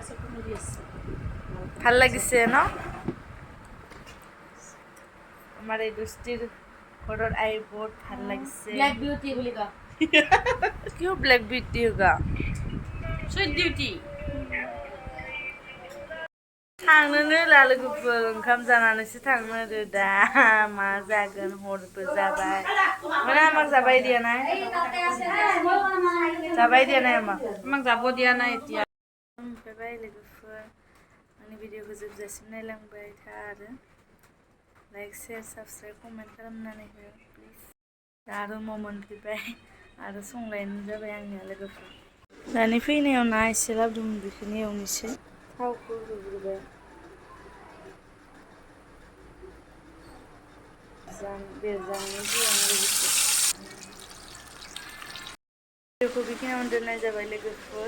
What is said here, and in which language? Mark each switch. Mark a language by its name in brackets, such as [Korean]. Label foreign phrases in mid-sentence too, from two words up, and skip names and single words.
[Assamese] ভাল লাগিছে ন আমাৰ এই দোস্তিৰ ঘৰত আহি বহুত ভাল লাগিছে [English] black beauty [Assamese] বুলি কয় কিয় [English] black beauty [Assamese] হোগা [English] sweet beauty [Bodo] थांनोनो होला लोगोफोर ओंखाम जानानैसो थांनो रो दा मा जागोन हरबो जाबाय [Assamese] মানে আমাক যাবাই দিয়া নাই আমাক যাব দিয়া নাই এতিয়া [Bodo] मोनफैबाय लोगोफोर आंनि भिडिअखौ जोबजासिम नायलांबाय था आरो [English] like share subscribe comment [Bodo] खालामनानै हो प्लिज आरो न' मोनफैबाय आरो संलायनो जाबाय आंनिया लोगोफोर दानि फैनायाव ना एसे लाबोदोंमोन बेखौनो एवनोसै थावखौ होग्रोबाय बेरजानो गियानो लोगोसे भिडिअखौ बेखिनियावनो दोननाय जाबाय लोगोफोर।